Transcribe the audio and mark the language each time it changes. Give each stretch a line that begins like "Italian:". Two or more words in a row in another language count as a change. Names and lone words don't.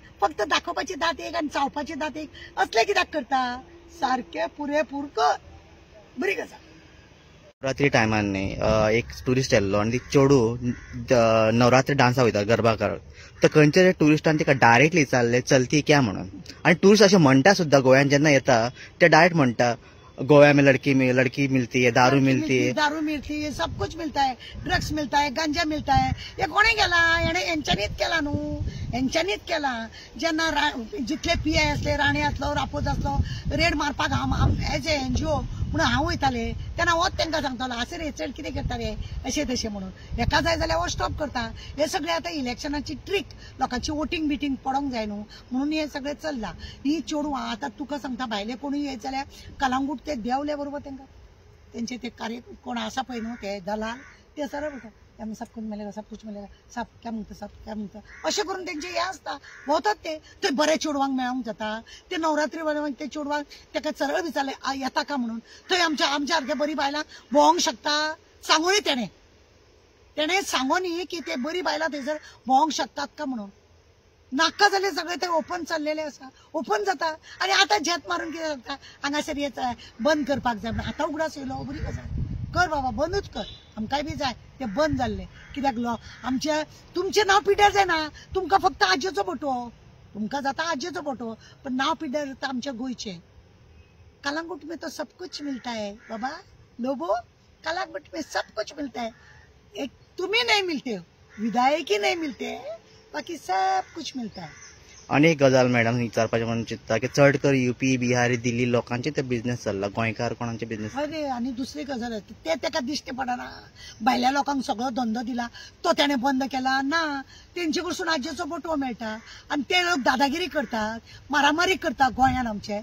Konkani: फक्त दाखोवपाची दात एक आनी चावपाची दात एक असलें कित्याक करता. सारकें पुरेपूर कर. बरी गजाल. नवरात्री टायमान न्ही एक टुरिस्ट येल्लो आनी ती चेडू नवरात्री डान्सा वयता गरबा करत तर खंयच्या टुरिस्टान तिका डायरेक्टली विचारले
Hindi: चलती क्या
Konkani: म्हणून आनी टुरिस्ट अशें म्हणटा सुद्दां गोंयान जेन्ना येता ते डायरेक्ट म्हणटा
Hindi: गोवा में लड़की मिलती है, दारू मिलती है, सब कुछ मिलता है, ड्रग्स मिलता है, गांजा मिलता है.
Konkani: हे कोणी केला? यांच्यानीच केला न्हू, यांच्यानीच केला. जेन्ना जितले पीआय असले, राणे असलो, रापोत असलो, रेड मारपाक
English: as a NGO
Konkani: म्हणून हांव वयताले तेन्ना होच तांकां सांगतालो आसर हे चड कितें करता रे अशें तशें म्हणून. हेका जाय जाल्यार हो स्टॉप करता. हे सगळे आतां इलेक्शनाची ट्रीक, लोकांची वोटींग बिटींग पडोंक जाय न्हू म्हणून हे सगळे चल्ला. ही चेडवां आतां तुका सांगता भायले कोणूय येत जाल्यार कलांगूट ते देवले बरोबर तांकां तेंचे ते कार्य कोण आसा पळय न्हू ते दलाल ते सरळ म्हणटा आमी
Hindi: सब कुछ मिलेगा, सब कुछ मिलेगा, सब क्या
Konkani: म्हणटा,
Hindi: सब क्या
Konkani: म्हणटा अशें करून तेंचे हे आसता. भोंवतात ते बरे चेडवांक मेळोंक जाता. ते नवरात्री वेळार ते चेडवांक ताका सरळ विचारले येता का म्हणून. थंय आमच्या सारक्या बरी बायलां भोंवंक शकता सांगूनी तेणें सांगोनी की ते बरी बायलां थंयसर भोंवंक शकतात का म्हणून. नाका जाल्यार सगळे ते ओपन चाललेले आसा, ओपन जाता. आनी आतां झेत मारून कितें जाता हांगासर येता बंद करपाक जाय म्हणून. आतां उगडास येयलो बरी गजाल, कर बाबा बंदूच कर. आमकांय बी जाय ते बंद जाल्ले. कित्याक आमचे तुमचें नांव पिड्यार जायना. तुमकां फक्त आजयेचो फोटो, तुमकां जाता आजयेचो फोटो, पण नांव पिड्यार जाता आमच्या गोंयचें.
Hindi: कलांगूट में तो सब कुछ मिलता है बाबा लोबो, कलांगूट में सब कुछ मिलता है. एक तुम्ही नहीं मिलते हो, विधायकी नहीं मिलते, बाकी सब कुछ मिलता है.
Konkani: आनी एक गजाल मॅडम विचारपाचें म्हणून चिंतता की चड कर यूपी बिहारी दिल्ली लोकांचे ते बिझनेस चल्ला, गोंयकार कोणाचे बिझनेस. अरे आनी दुसरी गजाल ते ताका दिश्टी पडना. भायल्या लोकांक सगळो धंदो दिला तो त्याने बंद केला ना. तेंचे कडसून आजयेचो फोटो मेळटा आनी ते लोक दादागिरी करतात, मारामारी करतात गोंयान आमचे.